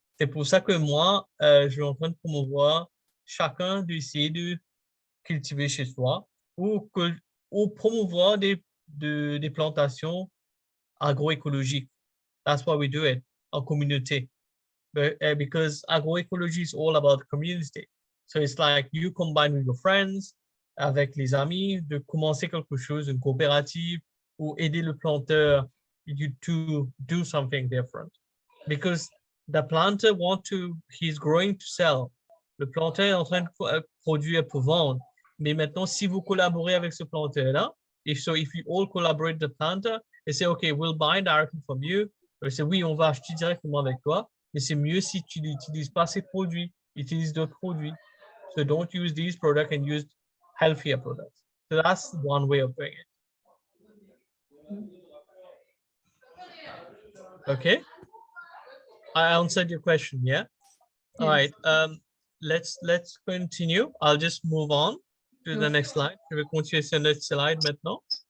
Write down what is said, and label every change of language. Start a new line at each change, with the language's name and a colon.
French: C'est pour ça que moi, je suis en train de promouvoir chacun d'essayer de cultiver chez soi ou promouvoir des plantations agroécologiques.
English: That's why we do it
French: en communauté.
English: But, because agroecology is all about community. So it's like you combine with your friends,
French: avec les amis, de commencer quelque chose, une coopérative, ou aider le planteur
English: to do something different. Because the planter he's growing to sell.
French: Le planteur est en train de produire pour vendre. Mais maintenant, si vous collaborez avec ce planteur-là,
English: if you all collaborate the planter and say, okay, we'll buy directly from you,
French: c'est oui, on va acheter directement avec toi, mais c'est mieux si tu n'utilises pas ces produits, utilise d'autres produits.
English: So don't use these products and use healthier products. So that's one way of doing it. Okay. I answered your question, yeah? All right. Let's continue. I'll just move on to the next slide.
French: Je vais continuer sur notre slide maintenant.